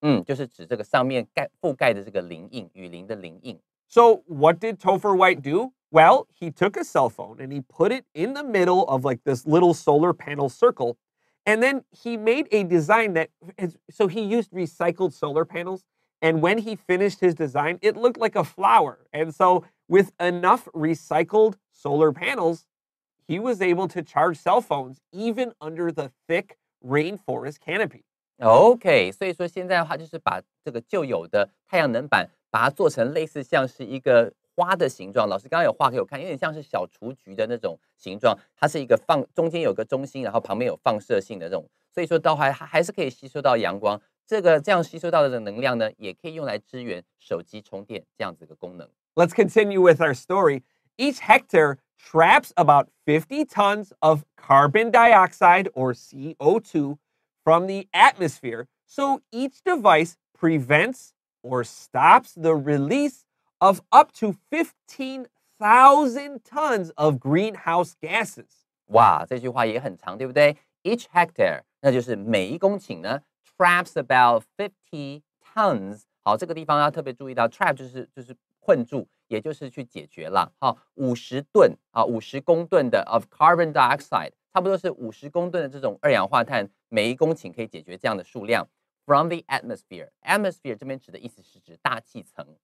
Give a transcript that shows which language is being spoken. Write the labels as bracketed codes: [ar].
[zh] 就是指这个上面覆盖的这个林荫，雨林的林荫。 [en] So what did Topher White do? Well, he took a cell phone and he put it in the middle of like this little solar panel circle. And then he made a design so he used recycled solar panels. And when he finished his design, it looked like a flower. And so with enough recycled solar panels, he was able to charge cell phones even under the thick rainforest canopy. [zh] OK， 所以说现在的话就是把这个旧有的太阳能板，把它做成类似像是一个花的形状。老师刚刚有画给我看，有点像是小雏菊的那种形状。它是一个中间有个中心，然后旁边有放射性的这种，所以说到还是可以吸收到阳光。这样吸收到的能量呢，也可以用来支援手机充电这样子的功能。 [en] Let's continue with our story. Each hectare traps about 50 tons of carbon dioxide or CO2 from the atmosphere, so each device prevents or stops the release of up to 15,000 tons of greenhouse gases. [zh] 哇，这句话也很长，对不对？ [en] Each hectare， [zh] 那就是每一公顷呢 [en] traps about 50 tons。 [zh] 好，这个地方要特别注意到 trap 就是困住，也就是去解决啦。好，50吨啊，50公吨的 [en] of carbon dioxide， [zh] 差不多是50公吨的这种二氧化碳，每一公顷可以解决这样的数量。 [en] From the atmosphere， [zh] 这边指的意思是指大气层。